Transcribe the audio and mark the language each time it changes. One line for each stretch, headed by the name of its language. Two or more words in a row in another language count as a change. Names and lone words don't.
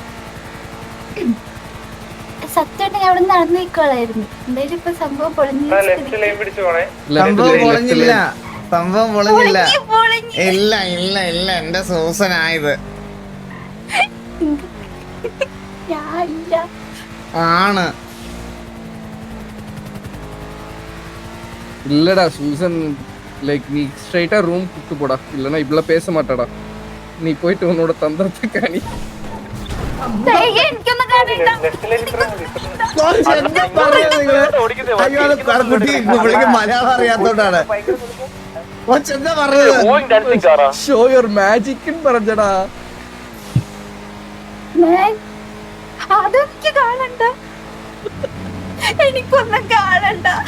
Malayalam: സത്യമായിട്ട് ഞാൻ അവിടെ നടന്നു നിൽക്കോളായിരുന്നു. എന്തായാലും ഇപ്പൊ സംഭവം പൊളിഞ്ഞു. സംഭവം പൊളിഞ്ഞില്ല. ഇല്ല എന്റെ സൂസനായത് ഞാനില്ല. ആണ്.
Tamil: இல்லடா சூசன் லைக் நீ ஸ்ட்ரைட்டா ரூம் கூட்டு போடா, இல்லனா இப்பல பேச மாட்டாடா. நீ போயிட்டு உன்னோட தந்திரத்தை காணி.
Malayalam: എനിക്കൊന്നും കാണണ്ട. മലയാളം അറിയാത്തോണ്ടാണ്. എന്താ പറഞ്ഞത്?
English: show your magic
Malayalam: പറഞ്ഞടാ. അതെനിക്ക് കാണണ്ട, എനിക്കൊന്നും കാണണ്ട.